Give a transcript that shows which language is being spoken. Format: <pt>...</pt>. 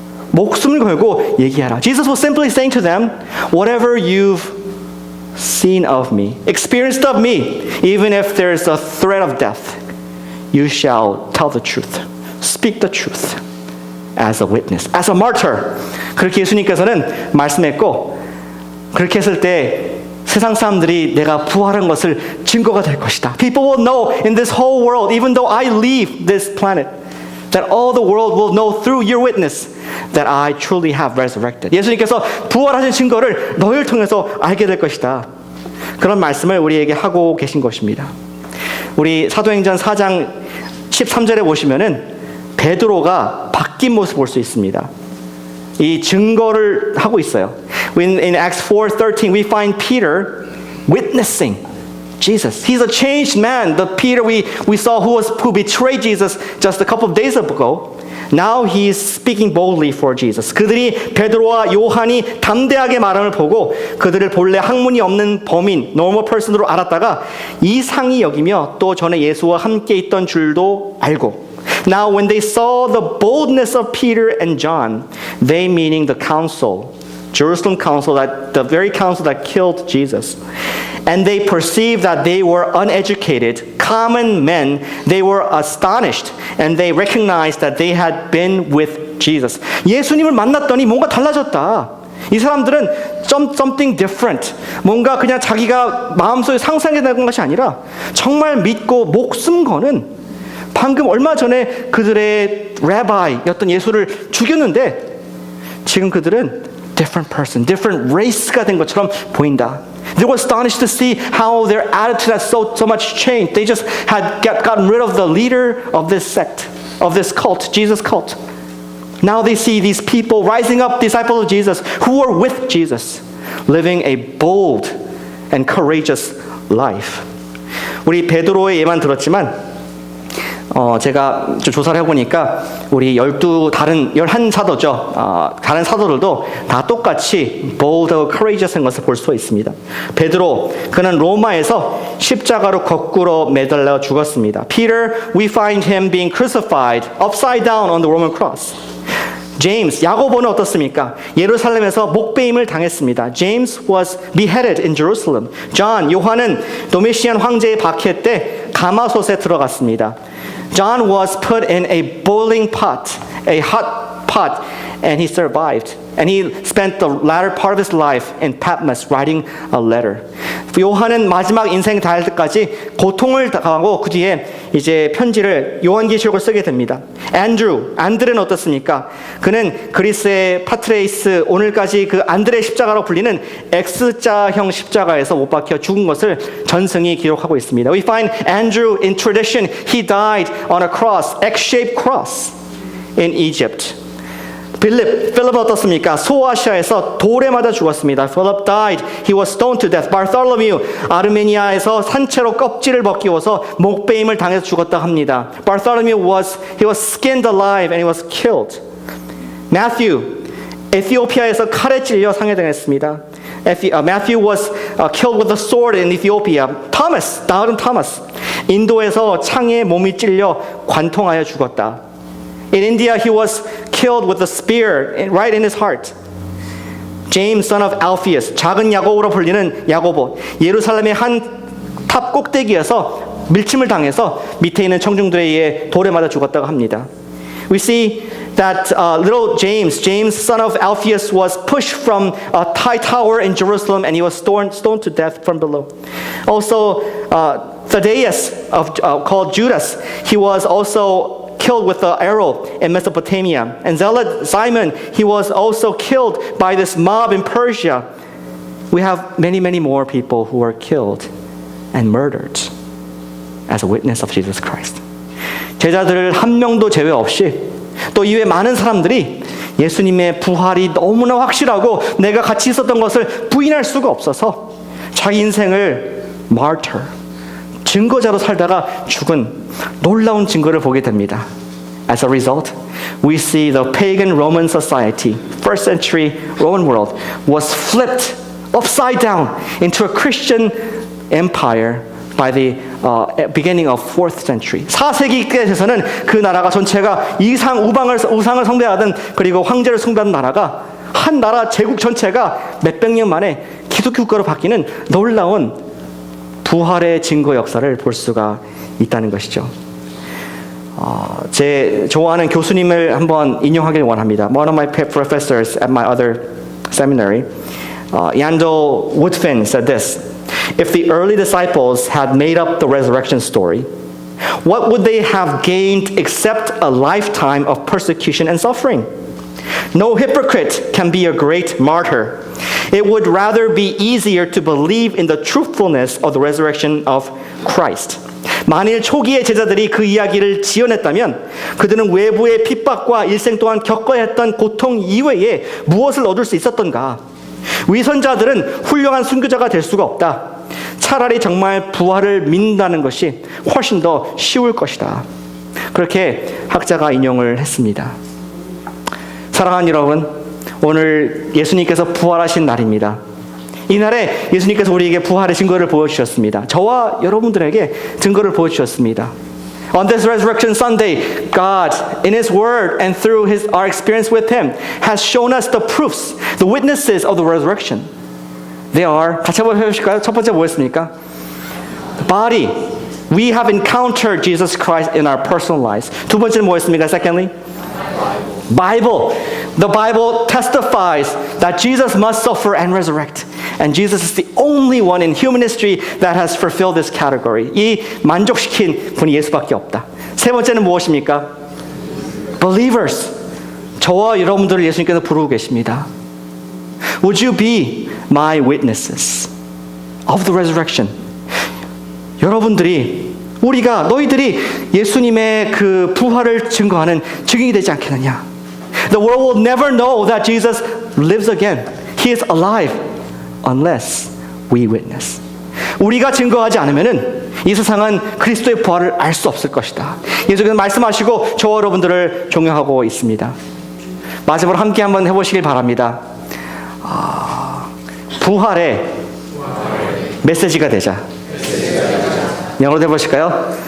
<ko>목숨을 걸고 얘기하라.</ko> <en>Jesus was simply saying to them, whatever you've seen of me, experienced of me, even if there's a threat of death, you shall tell the truth, speak the truth as a witness, as a martyr.</en> <ko>그렇게 예수님께서는 말씀했고, 그렇게 했을 때 세상 사람들이 내가 부활한 것을 증거가 될 것이다.</ko> <en>People will know in this whole world, even though I leave this planet, that all the world will know through your witness that I truly have resurrected.</en> <ko>예수님께서 부활하신 증거를 너희를 통해서 알게 될 것이다. 그런 말씀을 우리에게 하고 계신 것입니다. 우리 사도행전 4장 13절에 보시면은 베드로가 바뀐 모습을 볼 수 있습니다. 이 증거를 하고 있어요.</ko> <en>In Acts 4:13 we find Peter witnessing Jesus. He's a changed man. The Peter we saw who betrayed Jesus just a couple of days ago. Now he is speaking boldly for Jesus.</en> <ko>그들이 베드로와 요한이 담대하게 말함을 보고 그들을 본래 학문이 없는 범인,</ko> <en>normal person</en> <ko>으로 알았다가 이상히 여기며 또 전에 예수와 함께 있던 줄도 알고.</ko> <en>Now when they saw the boldness of Peter and John, they meaning the council, Jerusalem council, that the very council that killed Jesus, and they perceived that they were uneducated, common men, they were astonished, and they recognized that they had been with Jesus.</en> <ko>예수님을 만났더니 뭔가 달라졌다. 이 사람들은</ko> <en>something different.</en> <ko>뭔가 그냥 자기가 마음속에 상상해내는 것이 아니라 정말 믿고 목숨 거는 방금 얼마 전에 그들의 레바이였던 예수를 죽였는데 지금 그들은</ko> <en>different person, different race</en> <ko>가 된 것처럼 보인다.</ko> <en>They were astonished to see how their attitude had so much changed. They just had gotten rid of the leader of this sect, of this cult, Jesus cult. Now they see these people rising up, disciples of Jesus, who were with Jesus, living a bold and courageous life.</en> <ko>우리 베드로의 예만 들었지만 제가 좀 조사를 해보니까 우리 11 사도죠. 다른 사도들도 다 똑같이</ko> <en>bold and courageous</en> <ko>인 것을 볼 수 있습니다. 베드로, 그는 로마에서 십자가로 거꾸로 매달려 죽었습니다.</ko> <en>Peter, we find him being crucified upside down on the Roman cross.</en> <ko>제임스, 야고보는 어떻습니까? 예루살렘에서 목베임을 당했습니다.</ko> <en>James was beheaded in Jerusalem.</en> <ko>John, 요한은 도미시안 황제의 박해 때 가마솥에 들어갔습니다.</ko> <en>John was put in a boiling pot, a hot pot, and he survived. And he spent the latter part of his life in Patmos writing a letter.</en> <ko>요한은 마지막 인생 닿을 때까지 고통을 당하고 그 뒤에 이제 편지를 요한계시록을 쓰게 됩니다. 안드레는 어떻습니까? 그는 그리스의 파트레이스, 오늘까지 그 안드레 십자가로 불리는 X자형 십자가에서 못 박혀 죽은 것을 전승이 기록하고 있습니다.</ko> <en>We find Andrew in tradition. He died on a cross, X-shaped cross in Egypt.</en> <ko>필립은 어떻습니까? 소아시아에서 돌에 맞아 죽었습니다.</ko> <en>Philip died. He was stoned to death.</en> <ko>Bartholomew, 아르메니아에서 산채로 껍질을 벗기워서 목베임을 당해서 죽었다 합니다.</ko> <en>Bartholomew he was skinned alive and he was killed.</en> <ko>Matthew, 에티오피아에서 칼에 찔려 상해당했습니다.</ko> <en>Matthew was killed with a sword in Ethiopia.</en> <ko>다른 토마스, 인도에서 창에 몸이 찔려 관통하여 죽었다.</ko> <en>In India, he was killed with a spear right in his heart.</en> <ko>James, son of Alphaeus, 작은 야고보로 불리는 야고보, 예루살렘의 한 탑 꼭대기에서 밀침을 당해서 밑에 있는 청중들에 의해 돌에 맞아 죽었다고 합니다.</ko> <en>We see that little James, son of Alphaeus, was pushed from a high tower in Jerusalem and he was stoned to death from below. Also, Thaddeus, called Judas, he was also killed with an arrow in Mesopotamia. And zealot Simon, he was also killed by this mob in Persia. We have many, many more people who were killed and murdered as a witness of Jesus Christ.</en> <ko>제자들 한 명도 제외 없이 또 이외 많은 사람들이 예수님의 부활이 너무나 확실하고 내가 같이 있었던 것을 부인할 수가 없어서 자기 인생을 martyr, 증거자로 살다가 죽은 놀라운 증거를 보게 됩니다.</ko> <en>As a result, we see the pagan Roman society, first century Roman world, was flipped upside down into a Christian empire by the beginning of 4th century.</en> <ko>4세기께 돼서는 그 나라가 전체가 우상을 숭배하던 그리고 황제를 숭배하는 나라가 한 나라 제국 전체가 몇백 년 만에 기독교 국가로 바뀌는 놀라운 부활의 증거 역사를 볼 수가 있다는 것이죠. 제 좋아하는 교수님을 한번 인용하길 원합니다.</ko> <en>One of my professors at my other seminary, Yandel Woodfin, said this: If the early disciples had made up the resurrection story, what would they have gained except a lifetime of persecution and suffering? No hypocrite can be a great martyr. It would rather be easier to believe in the truthfulness of the resurrection of Christ.</en> <ko>만일 초기의 제자들이 그 이야기를 지어냈다면 그들은 외부의 핍박과 일생 동안 겪어야 했던 고통 이외에 무엇을 얻을 수 있었던가? 위선자들은 훌륭한 순교자가 될 수가 없다. 차라리 정말 부활을 믿는다는 것이 훨씬 더 쉬울 것이다. 그렇게 학자가 인용을 했습니다. 사랑하는 여러분, 오늘 예수님께서 부활하신 날입니다. 이날에 예수님께서 우리에게 부활의 증거를 보여주셨습니다. 저와 여러분들에게 증거를 보여주셨습니다.</ko> <en>On this Resurrection Sunday, God, in His Word and through our experience with Him, has shown us the proofs, the witnesses of the resurrection. They are,</en> <ko>같이 한번 해보실까요? 첫 번째 뭐였습니까?</ko> <en>The body. We have encountered Jesus Christ in our personal lives.</en> <ko>두 번째는 뭐였습니까?</ko> <en>Secondly, The Bible testifies that Jesus must suffer and resurrect. And Jesus is the only one in human history that has fulfilled this category.</en> <ko>이 만족시킨 분이 예수밖에 없다. 세 번째는 무엇입니까?</ko> <en>Believers.</en> <ko>저와 여러분들을 예수님께서 부르고 계십니다.</ko> <en>Would you be my witnesses of the resurrection?</en> <ko>여러분들이 너희들이 예수님의 그 부활을 증거하는 증인이 되지 않겠느냐?</ko> <en>The world will never know that Jesus lives again. He is alive unless we witness.</en> <ko>우리가 증거하지 않으면은 이 세상은 그리스도의 부활을 알 수 없을 것이다. 예수께서 말씀하시고 저와 여러분들을 종용하고 있습니다. 마지막으로 함께 한번 해보시길 바랍니다. 부활의 메시지가 되자. 영어로 해보실까요?</ko>